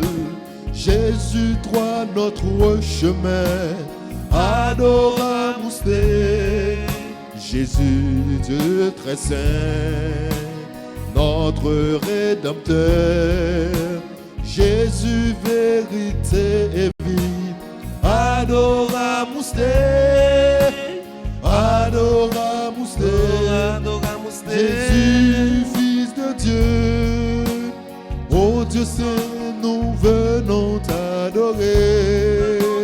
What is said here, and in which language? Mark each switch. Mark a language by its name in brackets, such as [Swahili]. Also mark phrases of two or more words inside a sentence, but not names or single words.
[French] Jésus, toi notre chemin, [Latin] adoramus te. [French] Jésus, Dieu très saint, notre Rédempteur. Jésus, vérité et vie, [Latin] adoramus te, adoramus te. [French] Jésus, Fils de Dieu, ô Dieu Saint, nous venons t'adorer.